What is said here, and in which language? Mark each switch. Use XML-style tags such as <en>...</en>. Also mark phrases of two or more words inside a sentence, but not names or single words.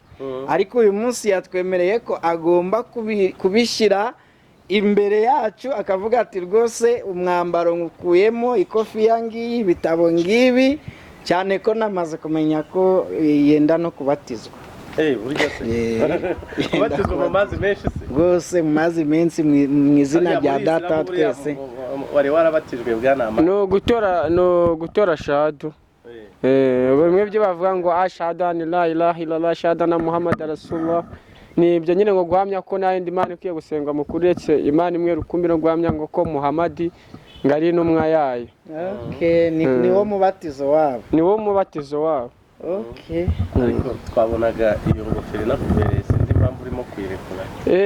<rw>Ariko uyu munsi yatwemereye ko agomba kubishyira imbere yacu, akavuga ati rwose umwambaro nkukuyemo, ikofiya ngiyi, ibitabo ngibi, cyane ko namaze kumenya ko yenda no kubatizwa. Burya se kubatizwa mu mazi menshi se? Rwose mu mazi menshi mu izina rya Data twese. Wari warabatijwe Bwana Amani? No gutora shahadu. Bimwe byo bavuga ngo</rw> <ar>أشهد أن لا إله إلا الله أشهد أن محمدا رسول الله,</ar> <rw>ni ibyo nyine ngo guhamya ko nta yindi Imana ikwiye gusengwa mu kuri uretse Imana imwe rukumbi, no guhamya ngo ko Muhammad ngari intumwa yayo. Ni wo mubatizo wabo. Ni wo mubatizo wabo. Ariko twabonaga iyo ngofero nakubereye, sindi mpamvu urimo kuyirekura.</rw>